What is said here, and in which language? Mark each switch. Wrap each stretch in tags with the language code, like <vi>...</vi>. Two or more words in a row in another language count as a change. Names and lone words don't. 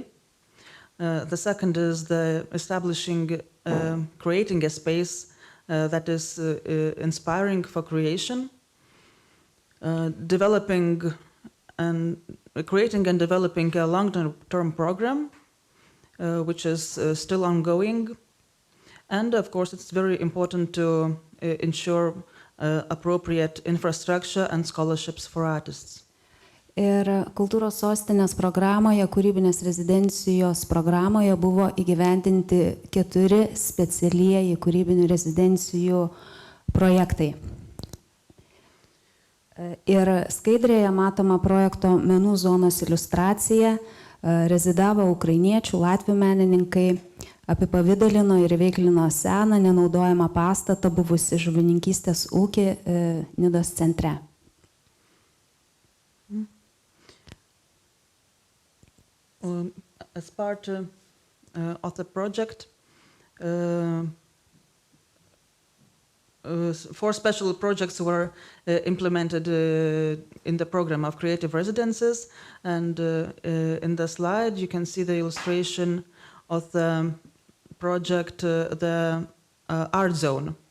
<en>The second is the establishing, creating a space that is inspiring for creation, creating and developing a long-term program, which is still ongoing. And of course, it's very important to ensure appropriate infrastructure and scholarships for artists.</en> <lt>Ir kultūros sostinės programoje, kūrybinės rezidencijos programoje buvo įgyvendinti 4 specialieji kūrybinių rezidencijų projektai. Ir skaidrėje matoma projekto menų zonos iliustracija, rezidavo ukrainiečių, latvių menininkai, apipavidalino ir veiklino seną nenaudojamą pastatą buvusi žuvininkystės ūkį Nidos centre.</lt> <en>As part of the project, 4 special projects were implemented in the program of creative residences, and in the slide you can see the illustration of the project, the art zone.</en>